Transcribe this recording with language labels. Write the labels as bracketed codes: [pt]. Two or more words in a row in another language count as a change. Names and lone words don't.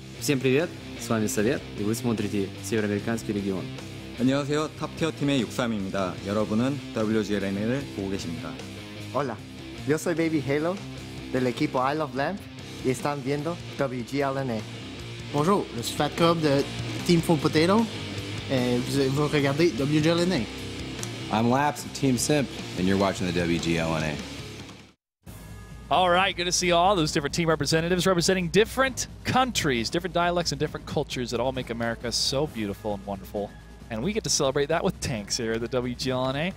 [ru] Всем привет, с вами Совет, и вы смотрите Североамериканский регион. [ko] 안녕하세요. 탑티어 팀의 63입니다. 여러분은 WGLN을 보고 계십니다. [es] Hola, yo soy Baby Halo del equipo I Love Lamp y están viendo WGLNA. [fr] Bonjour, je suis Fat Cobb de Team Full Potato et vous regardez WGLNA. [en] I'm Laps of Team SIMP, and you're watching the WGLNA. All right, good to see all those different team representatives representing different countries, different dialects, and different cultures that all make America so beautiful and wonderful. And we get to celebrate that with tanks here at the WGLNA.